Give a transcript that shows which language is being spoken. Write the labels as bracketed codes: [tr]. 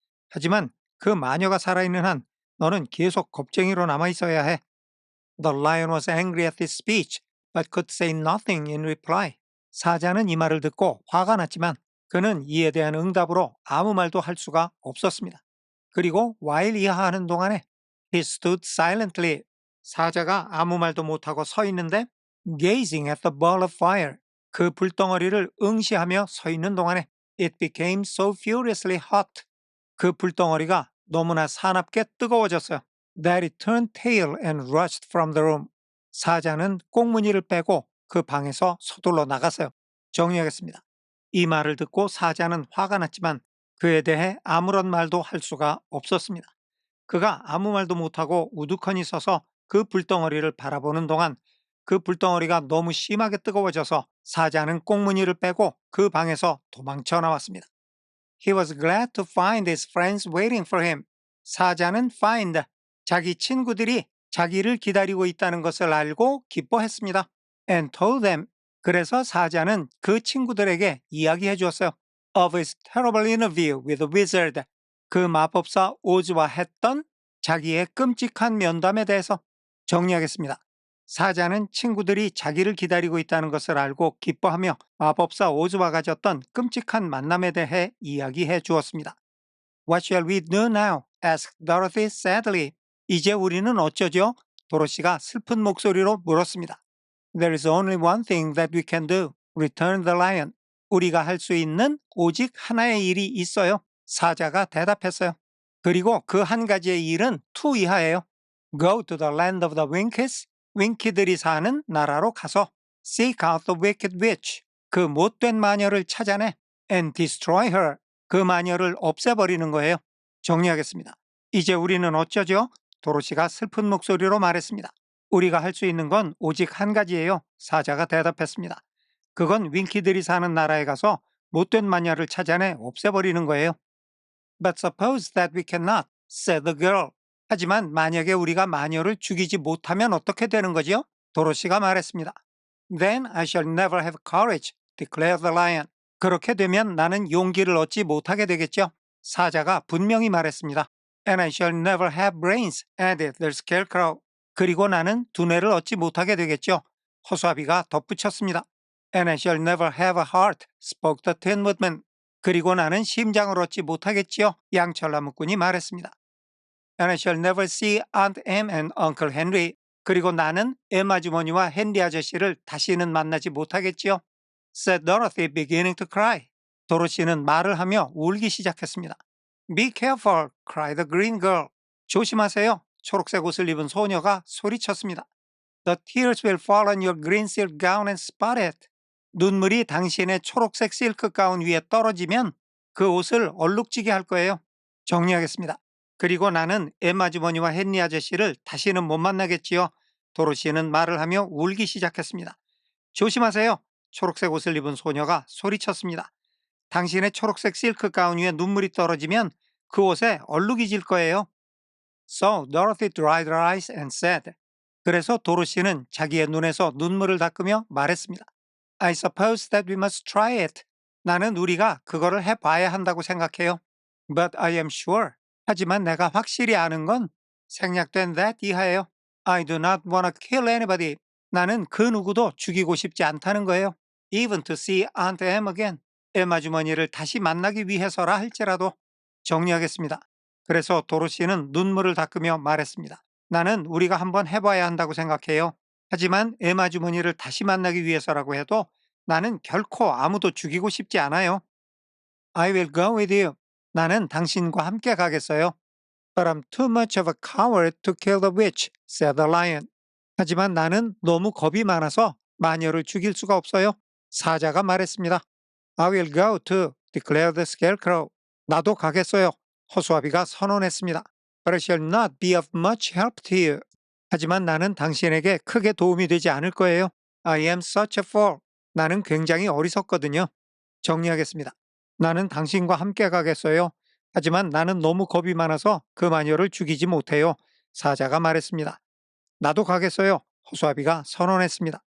[ko] 하지만 그 마녀가 살아있는 한 너는 계속 겁쟁이로 남아있어야 해. [en] The lion was angry at this speech, but could say nothing in reply. [ko] 사자는 이 말을 듣고 화가 났지만 그는 이에 대한 응답으로 아무 말도 할 수가 없었습니다. 그리고 while 이하하는 동안에 [en] he stood silently. [ko] 사자가 아무 말도 못하고 서 있는데 [en] gazing at the ball of fire. [ko] 그 불덩어리를 응시하며 서 있는 동안에 [en] it became so furiously hot. [ko] 그 불덩어리가 너무나 사납게 뜨거워졌어요. [en] That it turned tail and rushed from the room. [ko] 사자는 꽁무니를 빼고 그 방에서 서둘러 나갔어요. 정리하겠습니다. 이 말을 듣고 사자는 화가 났지만 그에 대해 아무런 말도 할 수가 없었습니다. 그가 아무 말도 못하고 우두커니 서서 그 불덩어리를 바라보는 동안 그 불덩어리가 너무 심하게 뜨거워져서 사자는 꽁무니를 빼고 그 방에서 도망쳐 나왔습니다. [en] He was glad to find his friends waiting for him. [ko] 사자는 find, 자기 친구들이 자기를 기다리고 있다는 것을 알고 기뻐했습니다. [en] And told them, [ko] 그래서 사자는 그 친구들에게 이야기해 주었어요. [en] Of his terrible interview with the wizard. [ko] 그 마법사 오즈와 했던 자기의 끔찍한 면담에 대해서. 정리하겠습니다. 사자는 친구들이 자기를 기다리고 있다는 것을 알고 기뻐하며 마법사 오즈와 가졌던 끔찍한 만남에 대해 이야기해 주었습니다. [en] What shall we do now? asked Dorothy sadly. [ko] 이제 우리는 어쩌죠? 도로시가 슬픈 목소리로 물었습니다. [en] There is only one thing that we can do. Returned the lion. [ko] 우리가 할 수 있는 오직 하나의 일이 있어요. 사자가 대답했어요. 그리고 그 한 가지의 일은 투 이하예요. [en] Go to the land of the Winkies. [ko] 윙키들이 사는 나라로 가서 [en] seek out the wicked witch. [ko] 그 못된 마녀를 찾아내 [en] and destroy her. [ko] 그 마녀를 없애버리는 거예요. 정리하겠습니다. 이제 우리는 어쩌죠? 도로시가 슬픈 목소리로 말했습니다. 우리가 할 수 있는 건 오직 한 가지예요. 사자가 대답했습니다. 그건 윙키들이 사는 나라에 가서 못된 마녀를 찾아내 없애버리는 거예요. [en] But suppose that we cannot, said the girl. [ko] 하지만 만약에 우리가 마녀를 죽이지 못하면 어떻게 되는 거지요? 도로시가 말했습니다. [en] Then I shall never have courage, declared the lion. [ko] 그렇게 되면 나는 용기를 얻지 못하게 되겠죠. 사자가 분명히 말했습니다. [en] And I shall never have brains, added the scarecrow. [ko] 그리고 나는 두뇌를 얻지 못하게 되겠죠. 허수아비가 덧붙였습니다. [en] And I shall never have a heart, spoke the tin woodman. [ko] 그리고 나는 심장을 얻지 못하겠지요. 양철나무꾼이 말했습니다. [en] And I shall never see Aunt Em and Uncle Henry. [ko] 그리고 나는 엠 아주머니와 헨리 아저씨를 다시는 만나지 못하겠지요. [en] said Dorothy, beginning to cry. [ko] 도로시는 말을 하며 울기 시작했습니다. [en] Be careful, cried the green girl. [ko] 조심하세요. 초록색 옷을 입은 소녀가 소리쳤습니다. [en] The tears will fall on your green silk gown and spot it. [ko] 눈물이 당신의 초록색 실크 가운 위에 떨어지면 그 옷을 얼룩지게 할 거예요. 정리하겠습니다. 그리고 나는 엠 아주머니와 헨리 아저씨를 다시는 못 만나겠지요. 도로시는 말을 하며 울기 시작했습니다. 조심하세요. 초록색 옷을 입은 소녀가 소리쳤습니다. 당신의 초록색 실크 가운 위에 눈물이 떨어지면 그 옷에 얼룩이 질 거예요. [en] So Dorothy dried her eyes and said. [ko] 그래서 도로시는 자기의 눈에서 눈물을 닦으며 말했습니다. [en] I suppose that we must try it. [ko] 나는 우리가 그거를 해봐야 한다고 생각해요. [en] But I am sure. [ko] 하지만 내가 확실히 아는 건 생략된 that 이하예요. [en] I do not want to kill anybody. [ko] 나는 그 누구도 죽이고 싶지 않다는 거예요. [en] Even to see Aunt Em again. [ko] 엠 아주머니를 다시 만나기 위해서라 할지라도. 정리하겠습니다. 그래서 도로시는 눈물을 닦으며 말했습니다. 나는 우리가 한번 해봐야 한다고 생각해요. 하지만 엠 아주머니를 다시 만나기 위해서라고 해도 나는 결코 아무도 죽이고 싶지 않아요. [en] I will go with you. [ko] 나는 당신과 함께 가겠어요. [en] But I'm too much of a coward to kill the witch, said the lion. [ko] 하지만 나는 너무 겁이 많아서 마녀를 죽일 수가 없어요. 사자가 말했습니다. [en] I will go too, declared the scarecrow. [ko] 나도 가겠어요. 허수아비가 선언했습니다. [en] But I shall not be of much help to you. [ko] 하지만 나는 당신에게 크게 도움이 되지 않을 거예요. [en] I am such a fool. [ko] 나는 굉장히 어리석거든요. 정리하겠습니다. 나는 당신과 함께 가겠어요. 하지만 나는 너무 겁이 많아서 그 마녀를 죽이지 못해요. 사자가 말했습니다. 나도 가겠어요. 허수아비가 선언했습니다.